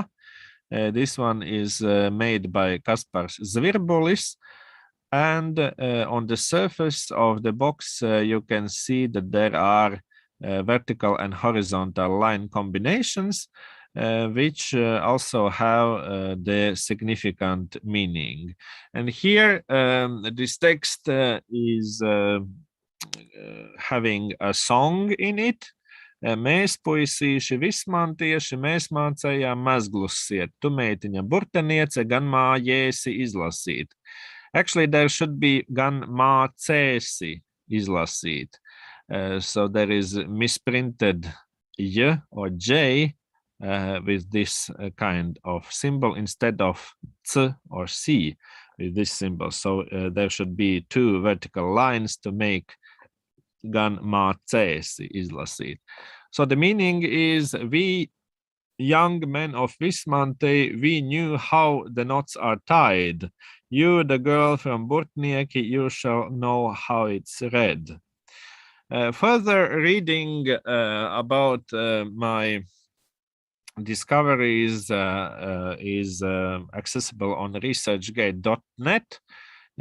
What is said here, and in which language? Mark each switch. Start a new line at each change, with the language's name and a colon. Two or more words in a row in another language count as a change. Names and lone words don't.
English: This one is made by Kaspars Zvirbulis, and on the surface of the box you can see that there are vertical and horizontal line combinations, which also have the significant meaning. And here this text is having a song in it.
Latvian: Mēs puisīši vismantieši, mēs mācējām mazglusiet, tu meitiņa burteniece, gan mājēsi izlasīt.
English: Actually, there should be
Latvian: gan mācēsi izlasīt.
English: So there is misprinted Y or J with this kind of symbol instead of C or C with this symbol. So there should be 2 vertical lines to make
Latvian: gan mācēsi izlasīt.
English: So the meaning is, we young men of Vismante, we knew how the knots are tied. You, the girl from Burtnieki, you shall know how it's read. Further reading about my discoveries is accessible on researchgate.net.